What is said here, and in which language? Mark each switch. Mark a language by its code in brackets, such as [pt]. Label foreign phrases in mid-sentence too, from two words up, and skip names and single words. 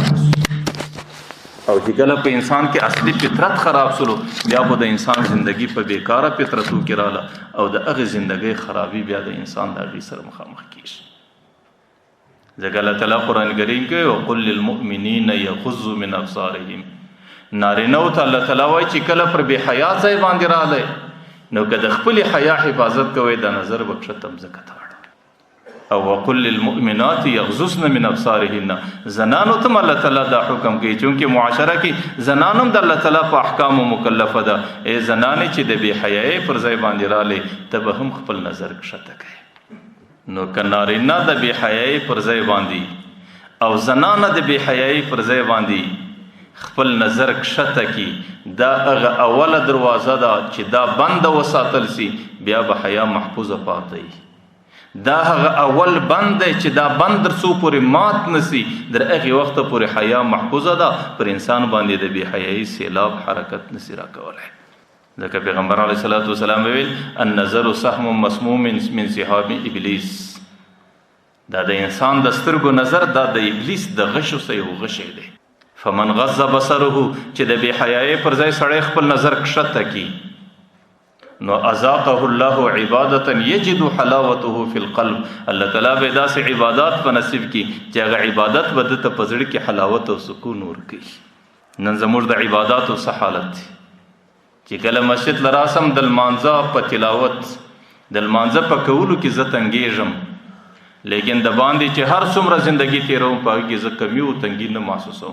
[ps] او چې کله په انسان کې اصلي فطرت خراب سلو بیا خو د انسان زندگی په بیکاره فطرتو کې راله او د هغې زندګۍ خرابي بیا د انسان د هغې سره مخامخ کېږي. ځکه الله تعالی قرآن کریم کې [ar] وقل للمؤمنین یغضوا من ابصارهم [ps] نارینهو ته الله تعالی وایي چې کله پر بې حیا ځای باندې رالی نو که د خپلې حیا حفاظت کوئ دا نظر به کښته مځکه ته او [ar] وقل للمؤمنات یغضضن من ابصارهن [ps] زنانو ته الله تعالی دا حکم کوي چونکه معاشره کې زنانم د الله تعالی په احکامو مکلفه ده. ای زنانې چې د بې حیایۍ پر ځای باندې رالی ته به هم خپل نظر کښته کوي. نو که نارینه د بې حیایۍ پر ځای باندې او زنانه د بې حیایۍ پر ځای باندې خپل نظر کښته کي دا هغه اوله دروازه ده چې دا بنده وساتل سي بیا به حیا محفوظه پاتې دا هغه اول بند دی چې دا بند در څو پورې مات نسی در هغې وخته پورې حیا محفوظه ده پر انسان باندې د بې حیایي سیلاب حرکت نسی راکولی. ځکه پیغمبر [ar] علیه الصلاة والسلام [ps] ویل [ar] النظر سهم مسموم من سهام ابلیس [ps] دا د انسان د سترګو نظر دا د ابلیس د غشو څه یو غشی دی. [ar] فمن غض بصره [ps] چې د بې حیایۍ پر ځای سړی خپل نظر کښته کي نو [ar] اذاقه الله عبادتا یجد حلاوته فی القلب [ps] الله تعالی به داسې عبادات په نصیب کی چې هغه عبادت به دته په زړه کې حلاوت او سکون ورکوي. نن زموږ د عباداتو څه حالت دی چې کله مسجد لراسم د لمانځه په تلاوت د لمانځه په کولو کې زه تنګېږم لیکن د باندې چې هر څومره زندگی تېروم په هغې کې زه کمی او تنګي نه محسوسوم.